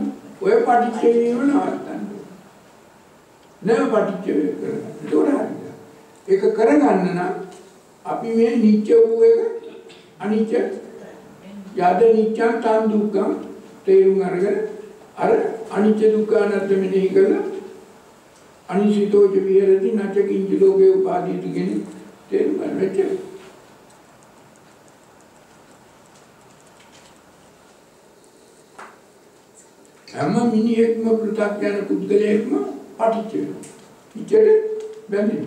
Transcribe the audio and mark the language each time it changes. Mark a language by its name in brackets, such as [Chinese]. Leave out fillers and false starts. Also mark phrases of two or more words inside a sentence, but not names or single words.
[Sinhala] ඔය පටිච්ච වීම නවත්තන්න ඕනේ. නෑ පටිච්ච කරගන්න. ඒක කරගන්න නම් අපි මේ නිත්‍ය වූ එක අනිත්‍ය [Pali] යද නිත්‍යං තං දුක්ඛං [Sinhala] තේරුම් අරගෙන අර අනිත්‍ය දුක්ඛ අනාත්ම මෙනෙහි කරලා [Pali] අනිසිතෝච විහෙරති නච කිංච ලෝකේ උපාදීති [Sinhala] කියන තේරුම් ගන්න වෙච්ච. හැම මිනිහෙක්ම පෘථග්ජන පුද්ගලයෙක්ම පටිච්ච වෙනවා. ඉච්ඡෙට බැඳෙනවා.